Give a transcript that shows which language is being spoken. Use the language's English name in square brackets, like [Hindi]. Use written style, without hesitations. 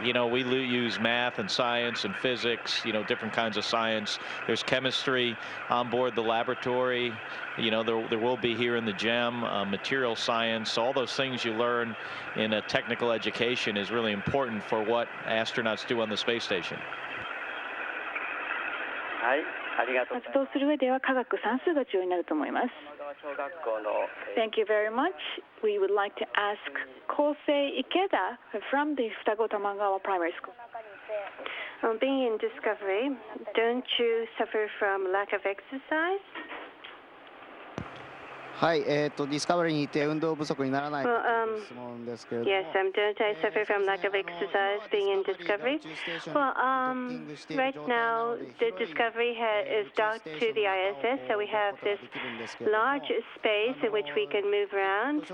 [English] We use math and science and physics, different kinds of science. There's chemistry on board the laboratory. There will be here in the GEM, material science. All those things you learn in a technical education is really important for what astronauts do on the space station. [Japanese] 活動する上では科学算数が重要になると思います。 [English] Thank you very much. We would like to ask Kosei Ikeda from the Futako Tamagawa Primary School. Being in Discovery, don't you suffer from lack of exercise? [Japanese] はい、ディスカバリーにいて運動不足にならないかという質問ですけれども。 [English] Yes, don't I suffer from lack of exercise being in Discovery? Well, right now the Discovery is docked to the ISS, so we have this large space in which we can move around.